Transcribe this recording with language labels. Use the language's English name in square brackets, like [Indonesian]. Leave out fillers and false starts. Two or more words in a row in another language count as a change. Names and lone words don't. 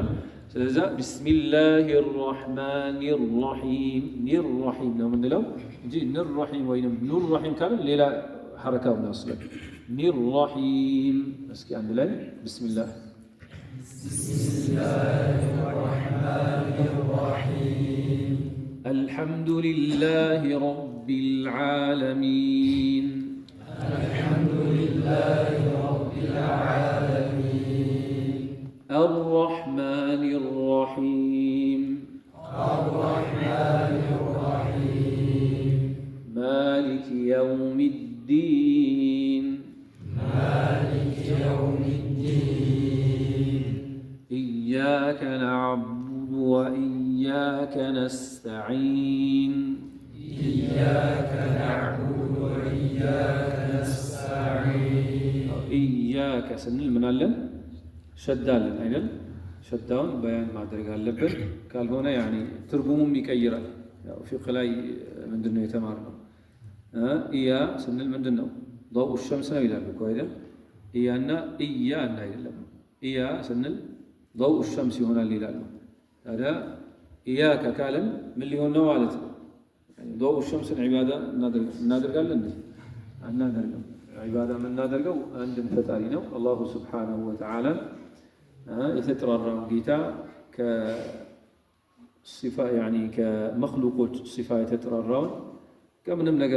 [Amharic] ስለዛ [Arabic] بسم الله الرحمن الرحيم [Amharic] ኒር ራሒም ነው የምንለው እንጂ ኒር ራሒም ወይንም ኑር ራሒም ካልን ሌላ ሐረካውን ያስላል። ኒር ራሒም እስኪ አንድ ላይ [Arabic] بسم الله الرحمن الرحيم الحمد لله رب العالمين الحمد لله رب العالمين الرحمن الرحيم الرحمن الرحيم مالك يوم الدين مالك يوم الدين إياك نعبد وإياك نستعين إياك نعبد وإياك نستعين إياك سنل من علم [Amharic] ሸዳለን አይደል? ሸዳውን በያን ማድረግ አለብን። ካልሆነ ያኒ ትርጉሙም ይቀይራል። ያው ፊቅህ ላይ ምንድነው የተማርነው? ኢያ ስንል ምንድነው? [Arabic] ضوء الشمس [Amharic] ነው ይላሉ እኮ አይደል? ኢያና ኢያ እና አይደለም። ኢያ ስንል [Arabic] ضوء الشمس [Amharic] ይሆናል ይላሉ። ታዲያ ኢያከ ካለን ምን ሊሆን ነው ማለት ነው? [Arabic] ضوء الشمس [Amharic] ዒባዳ እናደርጋለን እንዴ? አናደርግም። ዒባዳ የምናደርገው አንድን ፈጣሪ ነው [Arabic] الله سبحانه وتعالى [Amharic] የተጠራራውን ጌታ ከሲፋ ያኒ ከመኽሉቆች ሲፋ የተጠራራውን ከምንም ነገር